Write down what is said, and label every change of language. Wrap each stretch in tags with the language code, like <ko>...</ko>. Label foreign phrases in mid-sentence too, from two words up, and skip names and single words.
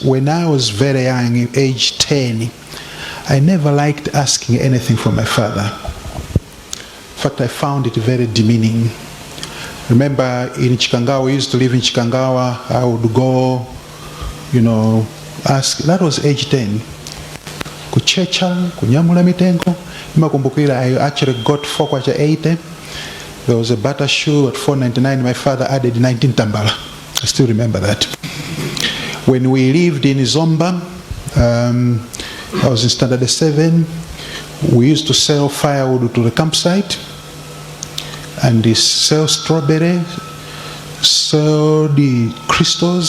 <en>When I was very young, age 10, I never liked asking anything from my father. In fact, I found it very demeaning. Remember in Chikangawa, we used to live in Chikangawa, I would go, ask, that was age 10.</en> <ny>Kuchecha, kunyamula mitengo.</ny> <en>I actually got 4.80. There was a butter shoe at 4.99. My father added 19 tambala. I still remember that. When we lived in Zomba, I was in standard 7. We used to sell firewood to the campsite, and they sell strawberry, sell the crystals.</en>